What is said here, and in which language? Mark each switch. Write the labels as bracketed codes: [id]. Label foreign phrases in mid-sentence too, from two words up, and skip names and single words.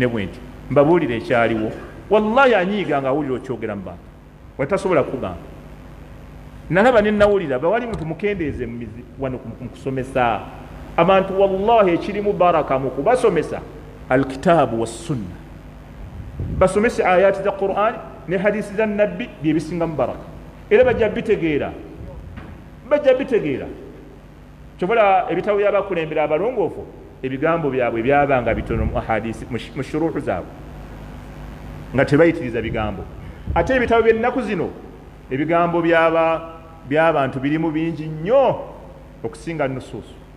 [lg] bwenti mbabuulira ekyaliwo wallahi anyiiga nga awulira okyogera mu bantu watasobola kugamba nalaba ne nawulira bawali muntu mukendeeze wano mu kusomesa abantu wallahi ekirimu baraka mu kubasomesa [ar] الكتاب والسنة [lg] basomese ayati za Qur'an ne hadisi za nabbi bye bisingamu baraka era bajja bitegeera kyobola ebitabo byabakulembera abalongoofu ebigambo byabwe byabanga bitono mu hadisi mu shuruhu zaabwe nga tebayitiriza bigambo ate ebitabo by'ennaku zino ebigambo by'abantu birimu bingi nnyo okusinga nusuusu